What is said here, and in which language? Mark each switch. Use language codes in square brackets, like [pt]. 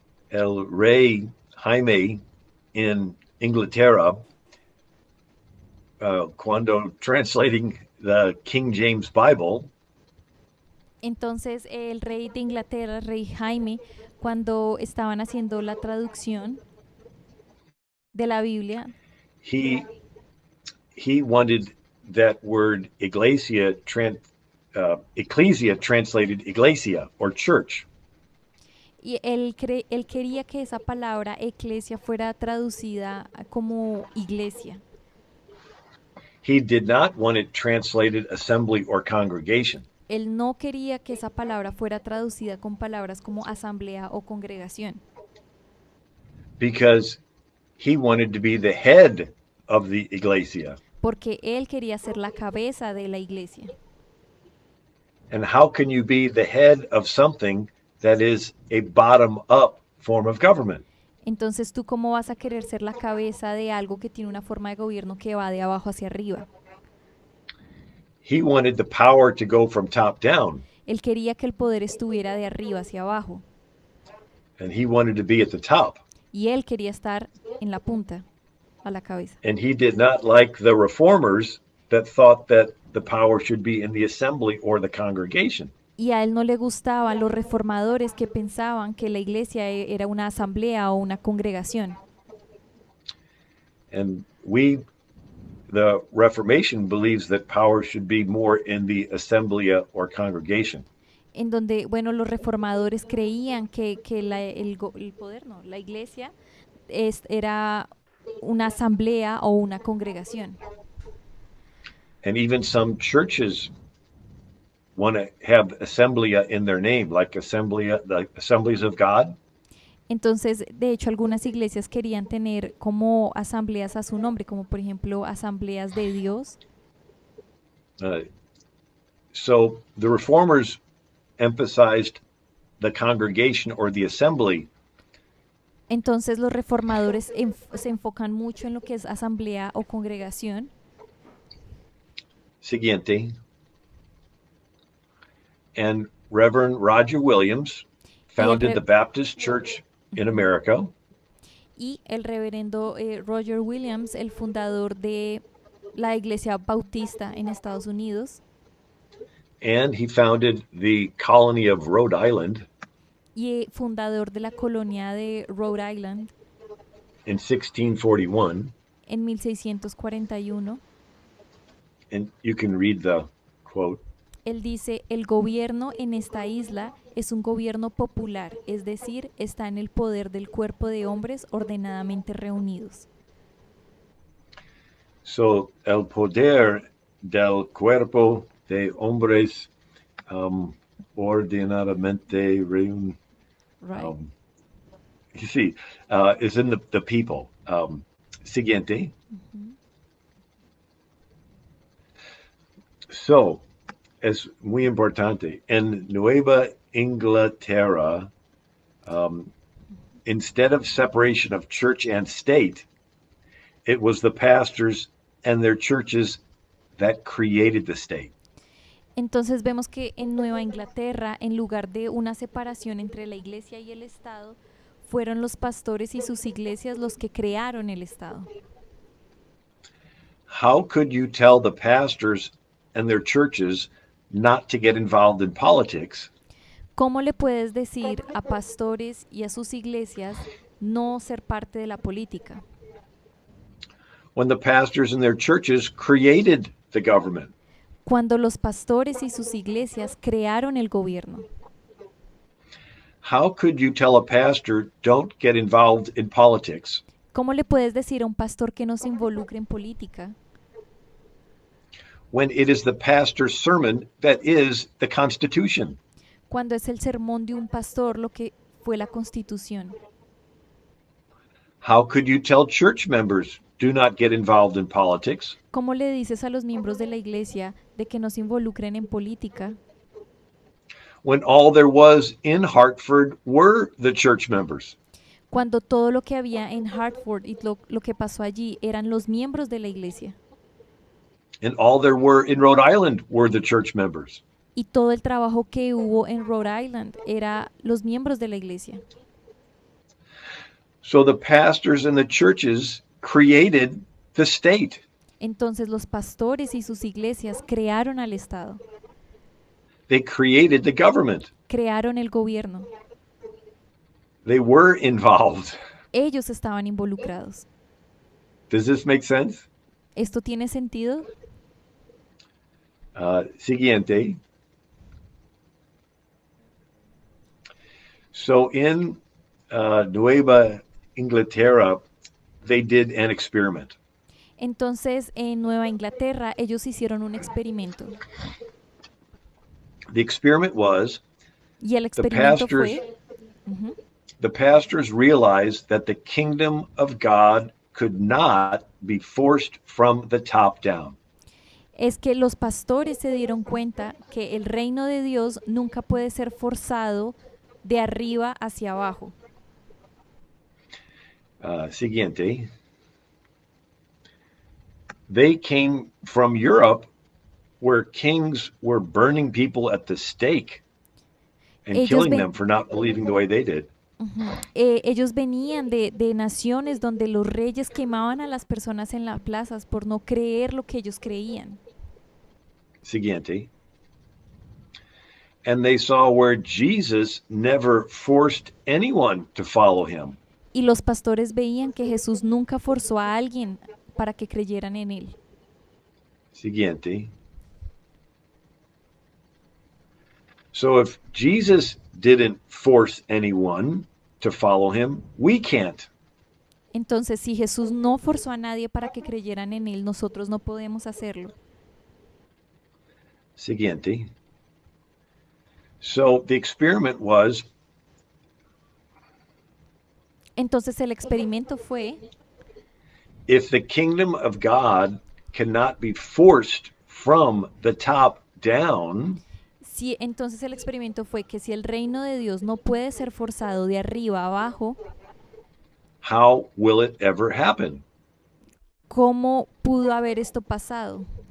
[es] El rey Jaime in Inglaterra, cuando [en] translating the King James Bible, [es] entonces el rey de Inglaterra, rey Jaime, cuando estaban haciendo la traducción de la Biblia, [en] he wanted that word iglesia, ecclesia translated iglesia or church. [es] Y él quería que esa palabra eclesia fuera traducida como iglesia. [en] He did not want it translated assembly or congregation. [es] Él no quería que esa palabra fuera traducida con palabras como asamblea o congregación. [en] Because he wanted to be the head of the iglesia. [es] Porque él quería ser la cabeza de la iglesia. [en] And how can you be the head of something that is a bottom-up form of government? [es] Entonces, ¿tú cómo vas a querer ser la cabeza de algo que tiene una forma de gobierno que va de abajo hacia arriba? [en] He wanted the power to go from top down. [es] Él quería que el poder estuviera de arriba hacia abajo. [en] And he wanted to be at the top. [es] Y él quería estar en la punta, a la cabeza. [en] And he did not like the reformers that thought that the power should be in the assembly or the congregation. [es] Y a él no le gustaban los reformadores que pensaban que la iglesia era una asamblea o una congregación. [en] And the Reformation believes that power should be more in the assembly or congregation. [es] En donde, bueno, los reformadores creían que el poder, no, la iglesia era una asamblea o una congregación. [en] And even some churches want to have assemblia in their name, like the Assemblies of God. [es] Entonces, de hecho, algunas iglesias querían tener como asambleas a su nombre, como por ejemplo asambleas de Dios. [en] So the reformers emphasized the congregation or the assembly. [es] Entonces los reformadores se enfocan mucho en lo que es asamblea o congregación. Siguiente. [en] And Reverend Roger Williams founded the Baptist Church in America. [es] y el reverendo Roger Williams, el fundador de la Iglesia Bautista en Estados Unidos, [en] and he founded the colony of Rhode Island [es] y fundador de la colonia de Rhode Island [en] in 1641. [es] en 1641. [en] And you can read the quote. [es] Él dice, el gobierno en esta isla es un gobierno popular, es decir, está en el poder del cuerpo de hombres ordenadamente reunidos. So, el poder del cuerpo de hombres ordenadamente reunidos. [en] Right. You see, is in the people. Siguiente. Ujú. [es] So, es muy importante. [en] En Nueva Inglaterra, instead of separation of church and state, it was the pastors and their churches that created the state. [es] Entonces vemos que en Nueva Inglaterra, en lugar de una separación entre la iglesia y el Estado, fueron los pastores y sus iglesias los que crearon el Estado. [en] How could you tell the pastors and their churches not to get involved in politics [es] ¿Cómo le puedes decir a pastores y a sus iglesias no ser parte de la política? [en] when the pastors and their churches created the government? [es] Cuando los pastores y sus iglesias crearon el gobierno. [en] How could you tell a pastor don't get involved in politics [es] ¿Cómo le puedes decir a un pastor que no se involucre en política [en] when it is the pastor's sermon that is the Constitution? [es] cuando es el sermón de un pastor lo que fue la Constitución? [en] How could you tell church members do not get involved in politics [es] ¿Cómo le dices a los miembros de la iglesia de que no se involucren en política [en] when all there was in Hartford were the church members? [es] cuando todo lo que había en Hartford y lo que pasó allí eran los miembros de la iglesia? [en] And all there were in Rhode Island were the church members. [es] Y todo el trabajo que hubo en Rhode Island era los miembros de la iglesia. [en] So the pastors and the churches created the state. [es] Entonces los pastores y sus iglesias crearon al Estado, [en] They created the government. [es] crearon el gobierno. [en] They were involved. [es] Ellos estaban involucrados. [en] Does this make sense? [es] ¿Esto tiene sentido? Siguiente. [en] So in Nueva Inglaterra, they did an experiment. [es] Entonces en Nueva Inglaterra ellos hicieron un experimento. [en] The experiment was [es] Y el experimento [en] pastors- [es] fue, Ujú. [en] the pastors realized that the kingdom of God could not be forced from the top down. [es] Es que los pastores se dieron cuenta que el reino de Dios nunca puede ser forzado de arriba hacia abajo. Siguiente. [en] They came from Europe where kings were burning people at the stake and [es] Ellos [en] killing [es] ven- [en] them for not believing the way they did. [es] Ellos venían de naciones donde los reyes quemaban a las personas en las plazas por no creer lo que ellos creían. Siguiente. [en] And they saw where Jesus never forced anyone to follow him. [es] Y los pastores veían que Jesús nunca forzó a alguien para que creyeran en él. Siguiente. [en] So if Jesus didn't force anyone to follow him, we can't. [es] Entonces, si Jesús no forzó a nadie para que creyeran en él, nosotros no podemos hacerlo. [en] Siguiente. So the experiment was [es] Entonces el experimento fue, [en] if the kingdom of God cannot be forced from the top down, [es] entonces el experimento fue que si el reino de Dios no puede ser forzado de arriba a abajo, [en] how will it ever happen? [es] ¿cómo pudo haber esto pasado?